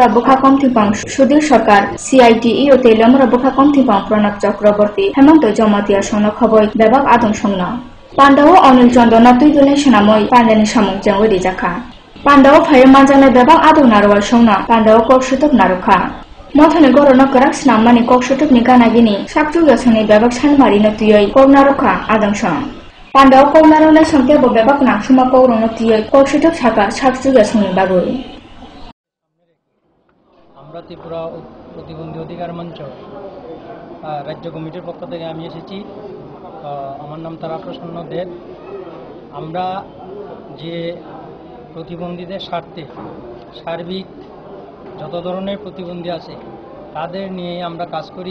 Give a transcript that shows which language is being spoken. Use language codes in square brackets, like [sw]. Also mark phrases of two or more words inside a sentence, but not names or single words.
[trp] बोखा कमथिपां सुधीर सरकार सीआईटीईओ तेलामुरा बोखा कमथिपां प्रणब चक्रवर्ती हेमंत जमातिया संनो खबय बेबाक आदं संनो पांडाव अनिल चंद्रना तुदुलाय सनामय पांडानि सामुं चांगरि जाखा पांडाव फाय मानजानाय बेबाक आदं नारवाल संना पांडाव कक्सुतक नारुखा मथानि गरनो कराक स्नाममानि कक्सुतकनि गानागिनि साकचुगे संनि बेबाक सानमारि नतियै कौनारुखा आदंसं पांडाव कौनारुनाय संख्याबो बेबाक नाखसुमा कौरनतियै कक्सुतक साका साकचुगे संनि बागुई [bn] আমরা ত্রিপুরা প্রতিবন্ধী অধিকার মঞ্চ রাজ্য কমিটির পক্ষ থেকে আমি এসেছি। আমার নাম তারা প্রসন্ন দেব। আমরা যে প্রতিবন্ধীদের স্বার্থে সার্বিক যত ধরনের প্রতিবন্ধী আছে তাদের নিয়ে আমরা কাজ করি।